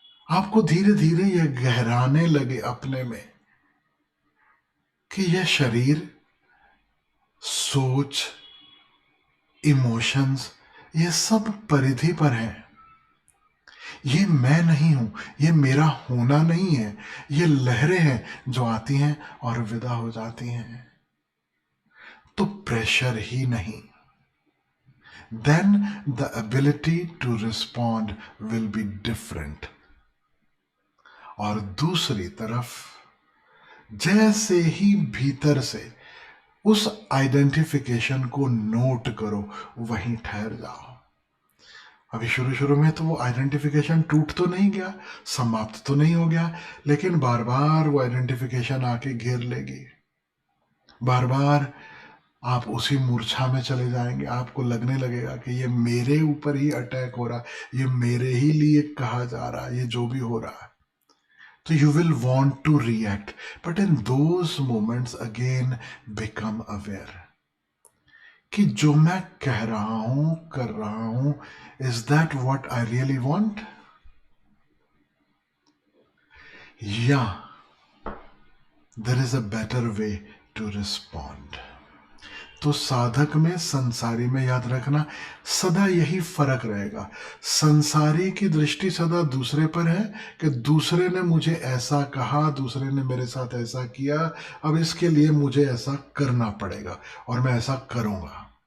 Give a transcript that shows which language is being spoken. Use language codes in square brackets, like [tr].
[hi] आपको धीरे धीरे यह गहराने लगे अपने में कि यह शरीर, सोच, इमोशंस, ये सब परिधि पर है। ये मैं नहीं हूं, ये मेरा होना नहीं है। ये लहरें हैं जो आती हैं और विदा हो जाती हैं। तो प्रेशर ही नहीं, [en] then the ability to respond will be different. [hi] और दूसरी तरफ, जैसे ही भीतर से उस आइडेंटिफिकेशन को नोट करो, वहीं ठहर जाओ। अभी शुरू शुरू में तो वो आइडेंटिफिकेशन टूट तो नहीं गया, समाप्त तो नहीं हो गया, लेकिन बार बार वो आइडेंटिफिकेशन आके घेर लेगी। बार बार आप उसी मूर्छा में चले जाएंगे, आपको लगने लगेगा कि ये मेरे ऊपर ही अटैक हो रहा, ये मेरे ही लिए कहा जा रहा, ये जो भी हो रहा है। तो [en] you will want to react, but in those moments again become aware [hi] कि जो मैं कह रहा हूं, [en] कर रहा हूं, is that what I really want? [hi] या [en] there is a better way to respond. [hi] तो साधक में, संसारी में, याद रखना सदा यही फर्क रहेगा। संसारी की दृष्टि सदा दूसरे पर है कि दूसरे ने मुझे ऐसा कहा, दूसरे ने मेरे साथ ऐसा किया, अब इसके लिए मुझे ऐसा करना पड़ेगा और मैं ऐसा करूंगा।